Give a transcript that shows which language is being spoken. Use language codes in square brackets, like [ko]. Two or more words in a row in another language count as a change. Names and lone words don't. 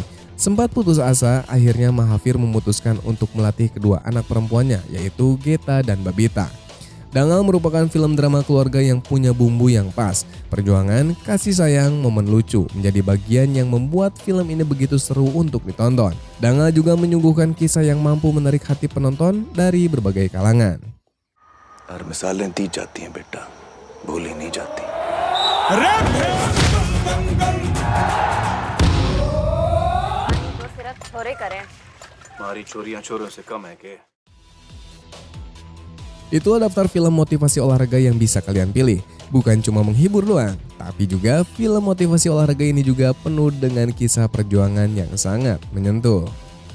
[id] Sempat putus asa, akhirnya Mahathir memutuskan untuk melatih kedua anak perempuannya, yaitu Geta dan Babita. Dangal merupakan film drama keluarga yang punya bumbu yang pas. Perjuangan, kasih sayang, momen lucu menjadi bagian yang membuat film ini begitu seru untuk ditonton. Dangal juga menyuguhkan kisah yang mampu menarik hati penonton dari berbagai kalangan. [hi] मिसालें दी जाती हैं बेटा, भूली नहीं जाती। हमारी चोरियां चोरों से कम है के? [id] Itulah daftar film motivasi olahraga yang bisa kalian pilih. Bukan cuma menghibur doang, tapi juga film motivasi olahraga ini juga penuh dengan kisah perjuangan yang sangat menyentuh.